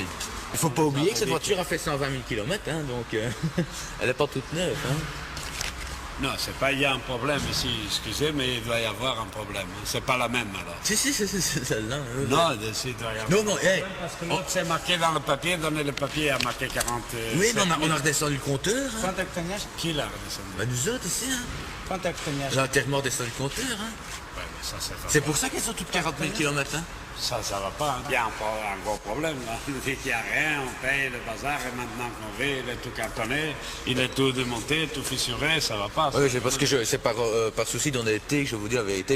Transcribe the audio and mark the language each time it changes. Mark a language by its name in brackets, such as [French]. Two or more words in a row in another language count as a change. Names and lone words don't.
[French] Il ne faut pas oublier que cette voiture a fait 120 000 km, hein, donc elle n'est pas toute neuve. Hein. Non, c'est pas il y a un problème ici, excusez, mais il doit y avoir un problème. C'est pas la même alors. Si, c'est celle-là. Non, ici il doit y avoir. Non, hey, Parce que l'autre c'est marqué dans le papier, donnez le papier à marqué 40. oui, mais on a redescendu le compteur. Hein. [Portuguese] Quanto é que tenhas? [French] Qui l'a redescendu? Bah, nous autres ici, hein. [Portuguese] Quanto é que tenhas? [French] On a entièrement redescendu le compteur. Hein. Ouais, mais ça c'est pas. C'est pour ça qu'elles sont toutes 40 000 km. Hein. Ça va pas. Hein. Il y a un gros problème là. Il dit qu'il n'y a rien, on paye le bazar et maintenant qu'on veut, il est tout cartonné, il est tout démonté, tout fissuré, ça va pas. Oui, c'est parce que c'est par souci d'honnêteté que je vous dis la vérité.